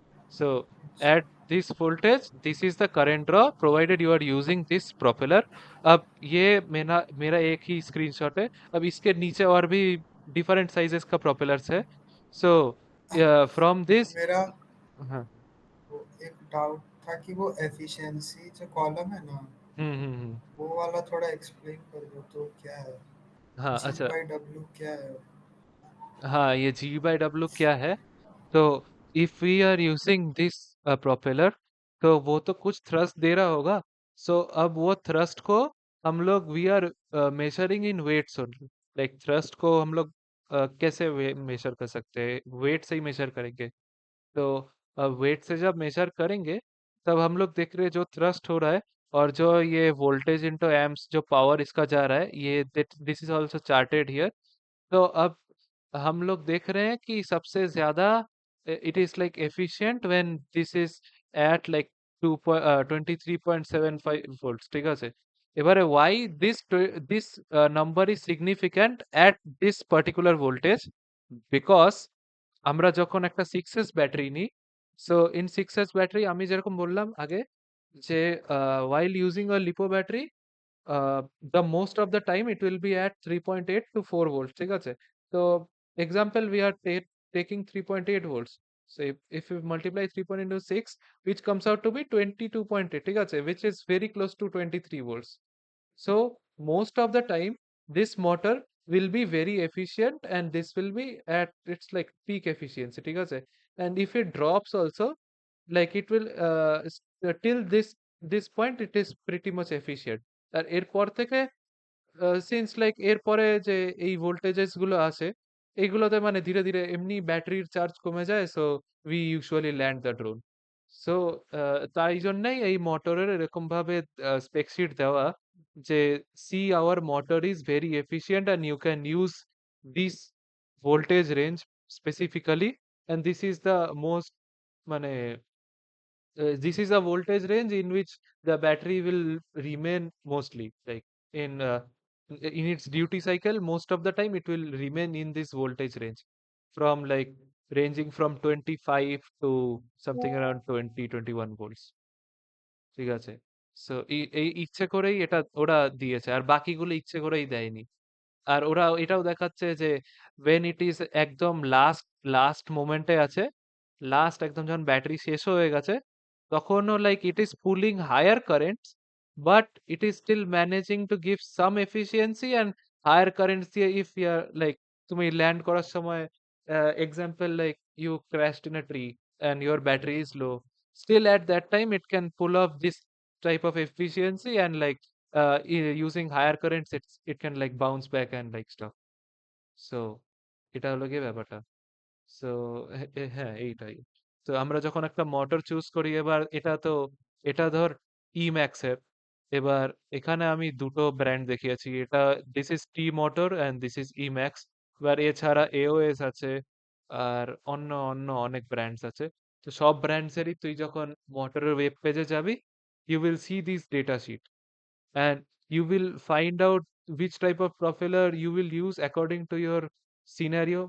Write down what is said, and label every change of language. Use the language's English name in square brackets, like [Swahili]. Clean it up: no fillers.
[English] So at this voltage, this is the current draw provided you are using this propeller. [Hindi] अब ये मेरा मेरा एक ही स्क्रीनशॉट है। अब इसके नीचे और भी डिफरेंट साइजेस का प्रोपेलर्स है। [English] so from this, [Hindi] मेरा हाँ, वो एक डाउट था कि वो एफिशिएंसी जो कॉलम है ना, वो वाला थोड़ा एक्सप्लेन कर दो तो क्या है, हाँ जी अच्छा, बाई डब्ल्यू क्या है। हाँ ये G/W क्या है? तो [English] if we are using this propeller, [Hindi] तो वो तो कुछ थ्रस्ट दे रहा होगा, सो अब वो थ्रस्ट को हम लोग [English] we are measuring in weights only, [Hindi] like thrust को हम लोग कैसे मेजर कर सकते हैं, वेट से ही मेजर करेंगे। तो वेट से जब मेजर करेंगे तब हम लोग देख रहे हैं जो थ्रस्ट हो रहा है और जो ये वोल्टेज इंटू एम्प्स जो पावर इसका जा रहा है, [English] ये this is also charted here. [Hindi] तो अब हम लोग देख रहे हैं कि सबसे ज्यादा [English] it is like efficient when this is at like [Hindi] 23.75 [Bangla] volts, ঠিক আছে। [English] এবারে why this number is significant at this particular voltage, because [Bangla] আমরা যখন একটা 6s ব্যাটারি নিই, [English] so in 6s battery [Bangla] আমি যেরকম বললাম আগে যে [English] while using a lipo battery, the most of the time it will be at 3.8 to 4 volts, [Bangla] ঠিক আছে। [English] তো example we are taking 3.8 volts, so if you multiply 3.8 into 6, which comes out to be 22.8, [Bangla] ঠিক আছে, [English] which is very close to 23 volts. So most of the time this motor will be very efficient and this will be at its like peak efficiency, [Bangla] ঠিক আছে। [English] and if it drops also, like it will till this point it is pretty much efficient। [Bangla] আর এরপর থেকে since like এরপরে যে এই voltages গুলো আছে এইগুলোতে মানে ধীরে ধীরে এমনি ব্যাটারির চার্জ কমে যায়, [English] So we usually land the drone. So [Bangla] তাই জন্যই এই মোটরের এরকম ভাবে স্পেকশিট দেওয়া যে [English] See our motor is very efficient and you can use this voltage range specifically, and this is the most মানে this is a voltage range in which the battery will remain mostly like in its duty cycle. Most of the time it will remain in this voltage range from like ranging from 25 to something around 20-21 volts, [Bangla] ঠিক আছে। So এই ইচ্ছে করেই এটা ওরা দিয়েছে, আর বাকিগুলো ইচ্ছে করেই দেয়নি। আর ওরা এটাও দেখাচ্ছে যে [English] when it is [Bangla] একদম লাস্ট লাস্ট মোমেন্টে আছে, লাস্ট একদম যখন ব্যাটারি শেষ হয়ে গেছে তখনও [English] like it is pulling higher currents, but it is still managing to give some efficiency and higher currents দিয়ে if you like [Bangla] তুমি ল্যান্ড করার সময় [English] Example like you crashed in a tree and your battery is low, still at that time it can pull off this type of efficiency and like using higher currents it can like bounce back and like stuff. [Bangla] So এটা হলো গিয়ে ব্যাপারটা। So হ্যাঁ এইটাই। তো আমরা যখন একটা মোটর চুজ করি, এবার এটা ধর ইম্যাক্স এর, এবার এখানে আমি দুটো ব্র্যান্ড দেখিয়েছি, এটা [English] This is T motor and this is Emax. [Bangla] এবার এছাড়া এওএস আছে আর অন্য অন্য অনেক ব্র্যান্ডস আছে। তো সব ব্র্যান্ডসেরই তুই যখন মোটরের ওয়েব পেজে যাবি, [English] You will see this data sheet and you will find out which type of propeller you will use according to your scenario.